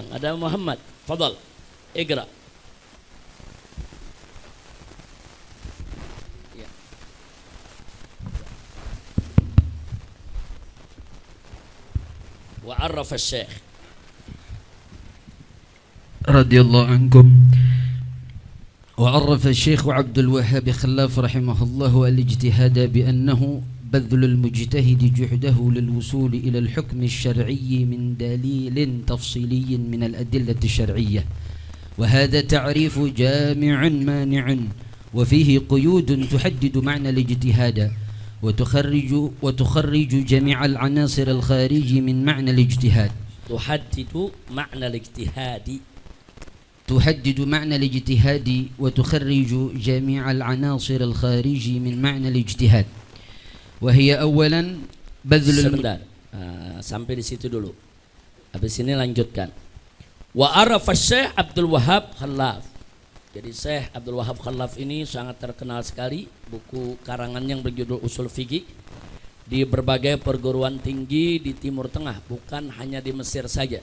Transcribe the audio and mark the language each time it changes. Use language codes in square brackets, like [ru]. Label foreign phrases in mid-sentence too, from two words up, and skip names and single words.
[id] Ada Muhammad. [ar] تفضل. اقرأ. [id] Ya. [ar] وعرف الشيخ رضي الله عنكم. وعرف الشيخ عبد الوهاب خلاف رحمه الله الاجتهاد بأنه بذل المجتهد جهده للوصول إلى الحكم الشرعي من دليل تفصيلي من الأدلة الشرعية، وهذا تعريف جامع مانع وفيه قيود تحدد معنى الاجتهاد وتخرج جميع العناصر الخارج من معنى الاجتهاد. تحدد معنى الاجتهاد وتخرج جميع العناصر الخارج من معنى الاجتهاد، وهي أولا بذل [id] Sebentar, sampai di situ dulu. Habis ini lanjutkan. [ar] وعرف شيخ عبد الوهاب خلاف. [id] Jadi Syekh Abdul Wahab Khallaf ini sangat terkenal sekali. Buku karangan yang berjudul Usul Fiqih di berbagai perguruan tinggi di Timur Tengah, bukan hanya di Mesir saja.